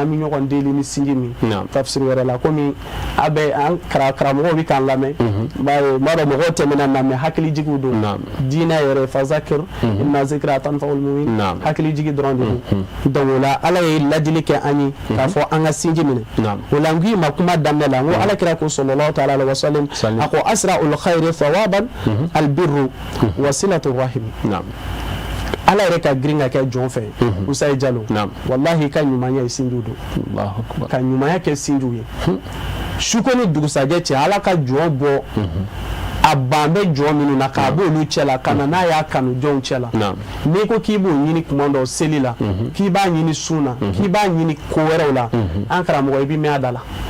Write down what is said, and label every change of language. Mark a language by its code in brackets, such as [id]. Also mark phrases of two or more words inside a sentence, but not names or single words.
[bm] bɛ ɲɔgɔn deli ni sinji min tafsiri wɛrɛ la komi a bɛ an karamɔgɔw bɛ k'an lamɛn b'a dɔn mɔgɔw tɛmɛna na mɛ hakilijigiw don diinɛ yɛrɛ [ar] فذكر إن الذكرى تنفع المؤمنين [bm] hakilijigi dɔrɔn de don donc o la ala ye ladili kɛ an ye k'a fɔ an ka sinji minɛ o la n k'i ma kuma daminɛ la n ko ala kira ko [ar] صلى الله تعالى عليه وسلم [bm] a ko [ar] أسرع الخير ثوابا البر وصلة الرحم [bm] ala yɛrɛ ka girin ka kɛ jɔn fɛ Usayi Jalo wallahi i ka ɲumanya ye sinjiw don ka ɲumanya kɛ sinjiw ye su ko ni dugusajɛ cɛ ala ka jɔn bɔ a ban bɛ jɔn minnu na k'a b'olu cɛ la ka na n'a y'a kanu jɔnw cɛ la n'i ko k'i b'o ɲini kuma dɔ seli la k'i b'a ɲini sun na k'i b'a ɲini ko wɛrɛw la an karamɔgɔ i bɛ mɛn a da la